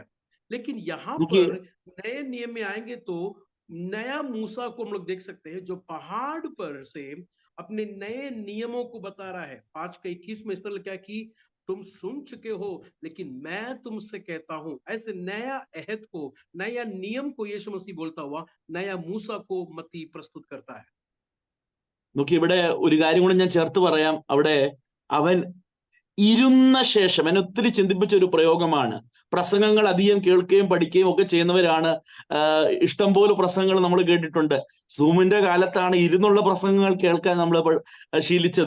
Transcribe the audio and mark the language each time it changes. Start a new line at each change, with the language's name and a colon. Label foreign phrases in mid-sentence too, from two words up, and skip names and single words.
Hindi: लेकिन यहाँ पर नए नियम में आएंगे तो नया मूसा को हम लोग देख सकते हैं जो पहाड़ पर से अपने नए नियमों को बता रहा है। 5 का 21 में इस तरह क्या कि तुम सुन चुके हो लेकिन मैं तुमसे कहता हूं। ऐसे नया अहद को, नया नियम को यीशु मसीह बोलता हुआ नया मूसा को मत्ती प्रस्तुत करता है।
Malayalam: നോക്കി, ഇവിടെ ഒരു കാര്യം കൂടെ ഞാൻ ചേർത്ത് പറയാം. അവിടെ അവൻ ഇരുന്ന ശേഷം, എന്നെ ഒത്തിരി ചിന്തിപ്പിച്ച ഒരു പ്രയോഗമാണ്. പ്രസംഗങ്ങൾ അധികം കേൾക്കുകയും പഠിക്കുകയും ഒക്കെ ചെയ്യുന്നവരാണ്. ഇഷ്ടം പോലെ പ്രസംഗങ്ങൾ നമ്മൾ കേട്ടിട്ടുണ്ട്. സൂമിന്റെ കാലത്താണ് ഇരുന്നുള്ള പ്രസംഗങ്ങൾ കേൾക്കാൻ നമ്മൾ ശീലിച്ചത്.